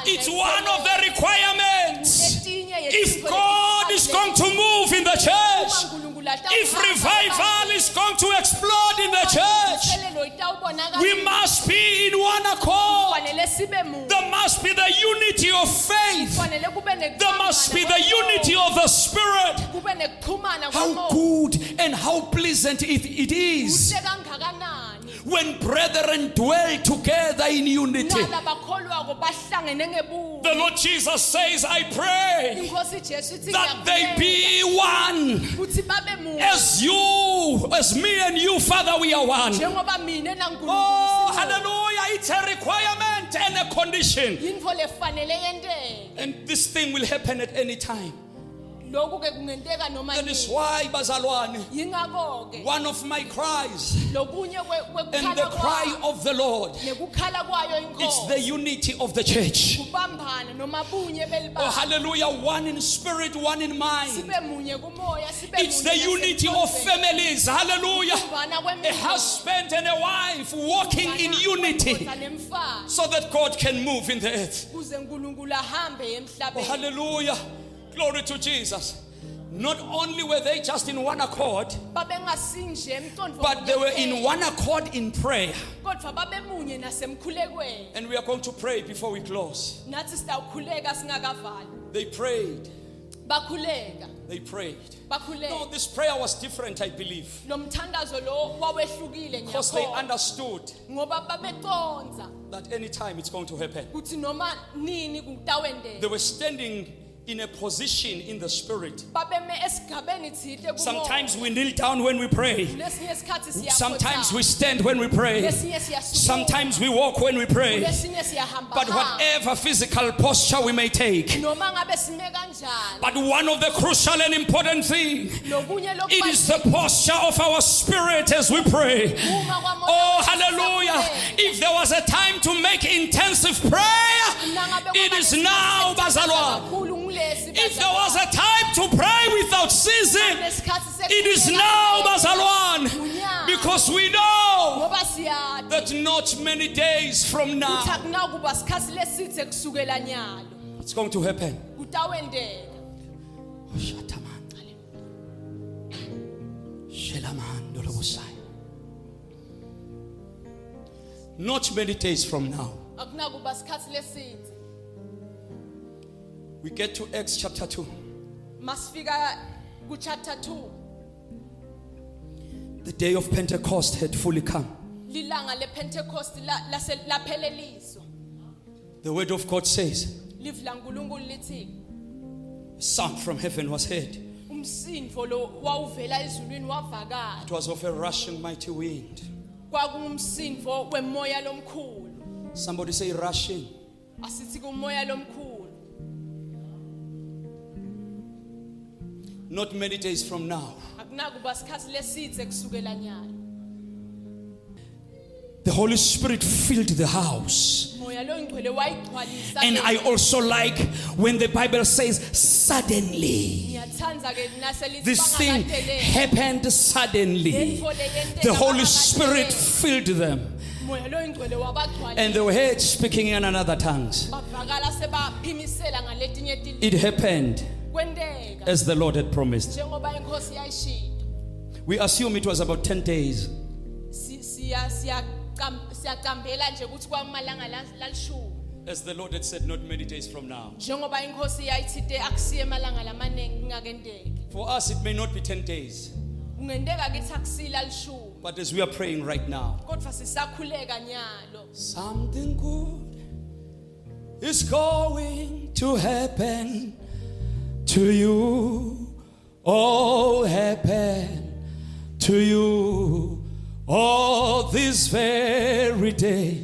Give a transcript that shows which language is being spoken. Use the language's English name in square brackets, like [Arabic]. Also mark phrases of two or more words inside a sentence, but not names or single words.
[English] It's one of the requirements. [Swati] Etinye [English] If [Swati] yetintfo [English] God is going to move in the church, [Swati] Uma uNkulunkulu atawuhamba [English] if revival is going to explode in the church, [Swati] Umthelelo itawubonakala. [English] we must be in one accord. [Swati] Kufanele sibe munye. [English] There must be the unity of faith. [Swati] Kufanele kube [English] There must be the unity of the Spirit. [Swati] kube nekuxhumana [English] How [Swati] kwamoya. [English] good and how pleasant it is [Swati] Kuhle kangakanani. [English] when brethren dwell together in unity. [Swati] Nala bakholwako bahlangene ngebuzo. [English] The Lord Jesus says, I pray [Swati] Inkosi Jesu ithi [English] that they [Swati] ngiyakubonga [English] be one. [Swati] ukuthi babe munye. [English] As you, as me and you, Father, we are one. [Swati] Njengoba mina naNkulunkulu [English] Oh, [Swati] simunye. [English] hallelujah. It's a requirement and a condition. [Swati] yintfo lefanele yenteke [English] And this thing will happen at any time. [Swati] lokhu ke kungenteka noma [English] That is [Swati] yini [English] why, bazalwane, [Swati] yingakho ke [English] one of my cries [Swati] lokunye [English] and the [Swati] kwekukhala [English] cry [Swati] kwayo [English] of the Lord, [Swati] nekukhala kwayo [English] it's the [Swati] inkosi [English] unity of the church. [Swati] kubambana noma bunye [English] Oh, [Swati] belibamba [English] hallelujah. One in spirit, one in mind. [Swati] sibe munye kumoya sibe [English] It's [Swati] munye [English] the unity of [Swati] nasemqondweni. [English] families. Hallelujah. [Swati] Ukubumbana [English] A [Swati] kwemizimba. [English] husband and a wife walking in [Swati] Ukubumbana [English] unity [Swati] kwendoda nemfazi. [English] so that God can move in the earth. [Swati] Kuze uNkulunkulu ahambe [English] Oh, [Swati] emhlabeni. [English] hallelujah. Glory to Jesus. Not only were they just in one accord, [Swati] Babengasinje emqondo [English] but they were in one accord in prayer. [Swati] kodwa babemunye nasemkhulekweni. [English] And we are going to pray before we close. [Swati] Nathi sitawukhuleka singakavali. [English] They prayed. [Swati] Bakhuleka, [English] They prayed. No, [Swati] bakhuleka. [English] this prayer was different, I believe. [Swati] Lo mthandazo lo wawehlukile [English] Because they [Swati] ngiyakho. [English] understood [Swati] Ngoba babeconza [English] that any time it's going to happen. [Swati] ukuthi noma nini kutawendeka. [English] They were standing in a position in the spirit. [Swati] Babeme esigabeni thide kumoya. [English] Sometimes we kneel down when we pray. [Swati] Lesinye isikhathi siyakhothama. [English] Sometimes we stand when we pray. [Swati] Lesinye siyasukuma. [English] Sometimes we walk when we pray. [Swati] Lesinye siyahamba. [English] But whatever physical posture we may take, [Swati] Noma ngabe sime kanjani. [English] but one of the crucial and important things, [Swati] Lokunye [English] it is the posture of our spirit as we pray. Oh, hallelujah. If there was a time to make intensive prayer, it is now, bazalwane. If there was a time to pray without ceasing, it is now, bazalwane. Because we know [Swati] Ngoba siyati [English] that not many days from now, [Swati] ukuthi akunakuba sikhathi lesithe kusukela nyalo. [English] it's going to happen. [Swati] Kutawendeka. [English] Not many days from now. [Swati] Akunakuba sikhathi lesithe. [English] We get to Acts chapter 2. [Swati] Masifika ku chapter 2. [English] The day of Pentecost had fully come. [Swati] Lilanga lePentecost lapheleliswa. [English] The word of God says, [Swati] Live la uNkulunkulu lithi [English] a sound from heaven was heard. [Swati] umsindvo lo wawuvela ezulwini wavakala. [English] It was of a rushing mighty wind. [Swati] Kwakungumsindvo wemoya lomkhulu. [English] Somebody say rushing. [Swati] Asithi kumoya lomkhulu. [English] Not many days from now. [Swati] Akunakuba sikhathi lesithe kusukela nyalo. [English] The Holy Spirit filled the house. [Swati] Moya lo ngcwele wayigcwalisa. [English] And I also like when the Bible says suddenly. [Swati] Ngiyathandza ke naselithi [English] This thing happened suddenly. The Holy Spirit filled them. [Swati] Moya lo ngcwele wabagcwalisa. [English] And they were heard speaking in another tongues. [Swati] Bavakala sebaphimisela ngaletinye tilimi. [English] It happened [Swati] Kwendeka [English] as the Lord had promised. [Swati] njengoba inkosi yayishilo. [English] We assume it was about 10 days. [Swati] Siyaqambela nje ukuthi kwamalanga lalishumi. [English] As the Lord had said, not many days from now. [Swati] Njengoba inkosi yayithite akusiye emalanga lamanengi kungakendeki. [English] For us, it may not be 10 days. [Swati] Kungenteka kithi akusila lishumi. [English] But as we are praying right now, [Swati] Kodwa sisakhuleka nyalo. [English] something good is going to happen to you. All happen to you. All this very day.